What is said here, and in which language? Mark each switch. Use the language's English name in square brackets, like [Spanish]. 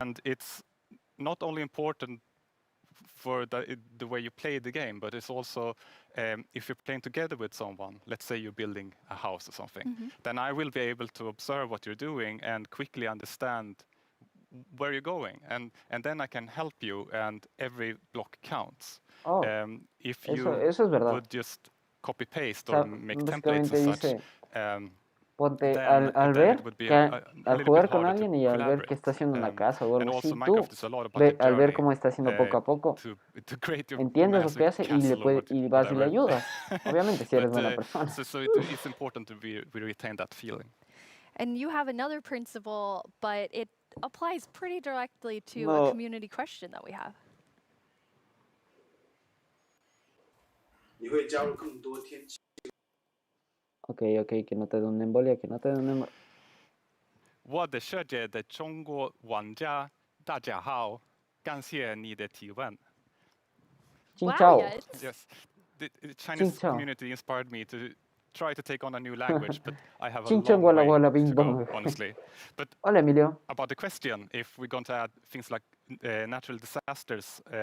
[English] And it's not only important for the way you play the game, but it's also if you're playing together with someone, let's say you're building a house or something, then I will be able to observe what you're doing and quickly understand where you're going, and then I can help you, and every block counts. If you would just copy paste or make templates and such, [Spanish] Ponte, al ver que al jugar con alguien y al ver que está haciendo una casa o algo así, tú al ver cómo está haciendo poco a poco, entiendes lo que hace y vas y le ayudas. Obviamente, si eres buena persona. [English] So it's important to retain that feeling. And you have another principle, but it applies pretty directly to a community question that we have. [Spanish] Ok, que no te dé una embolia, que no te dé una embolia. [Chinese] 我的世界的中国玩家，大家好，感谢你的提问。 [English] Wow, yes, the Chinese community inspired me to try to take on a new language, but I have a long way to go, honestly. But [Spanish] Hola, Emilio. [English] About the question, if we're going to add things like natural disasters,